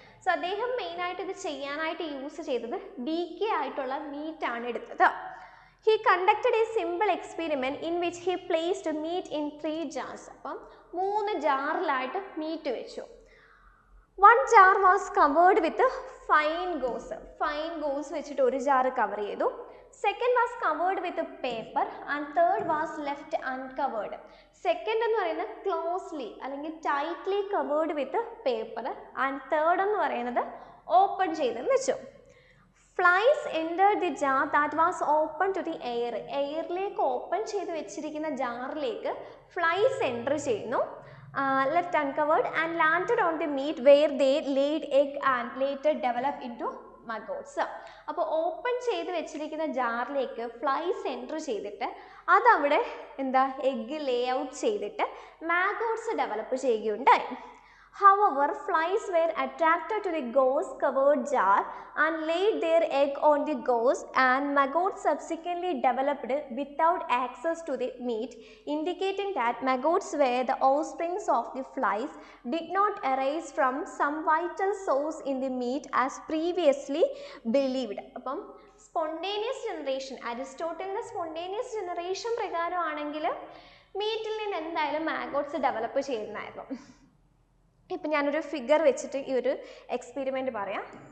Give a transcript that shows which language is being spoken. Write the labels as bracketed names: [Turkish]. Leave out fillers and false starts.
[Malayalam] So അദ്ദേഹം മെയിനായിട്ട് ഇത് ചെയ്യാനായിട്ട് യൂസ് ചെയ്തത് ഡീക്കേ ആയിട്ടുള്ള മീറ്റാണ് എടുത്തത്. [English] He conducted a simple experiment in which he placed meat in 3 jars. [Malayalam] അപ്പം 3 ജാറിലായിട്ട് മീറ്റ് വെച്ചു. [English] One jar was covered with fine gauze [Malayalam] വെച്ചിട്ട് ഒരു ജാർ കവർ ചെയ്തു. [English] Second was covered with paper and third was left uncovered. [Malayalam] Second എന്ന് പറയുന്നത് closely അല്ലെങ്കിൽ [English] tightly covered with paper and third [Malayalam] എന്ന് പറയുന്നത് ഓപ്പൺ ചെയ്ത് വെച്ചു. [English] Flies entered the jar that was open to the air. [Malayalam] എയറിലേക്ക് open ചെയ്ത് വെച്ചിരിക്കുന്ന ജാറിലേക്ക് ഫ്ലൈസ് എൻ്റർ ചെയ്യുന്നു. [English] Left uncovered and landed on the meat where they laid egg and later developed into maggots. [Malayalam] അപ്പോൾ open ചെയ്ത് വെച്ചിരിക്കുന്ന ജാറിലേക്ക് ഫ്ലൈസ് എൻ്റർ ചെയ്തിട്ട് അതവിടെ എഗ്ഗ് ലേ ഔട്ട് ചെയ്തിട്ട് മാഗോട്ട്സ് ഡെവലപ്പ് ചെയ്യുകയുണ്ടായി. [English] However, flies were attracted to the gauze covered jar and laid their egg on the gauze, and maggots subsequently developed without access to the meat, indicating that maggots were the offsprings of the flies, did not arise from some vital source in the meat as previously believed. [Malayalam] അപ്പം spontaneous generation, അരിസ്റ്റോട്ടലിൻ്റെ spontaneous generation പ്രകാരമാണെങ്കിൽ മീറ്റിൽ നിന്ന് എന്തായാലും മാഗോട്ട്സ് develop ചെയ്യുന്നതായിരുന്നു. ഇപ്പം ഞാനൊരു figure വെച്ചിട്ട് ഈ ഒരു experiment പറയാം.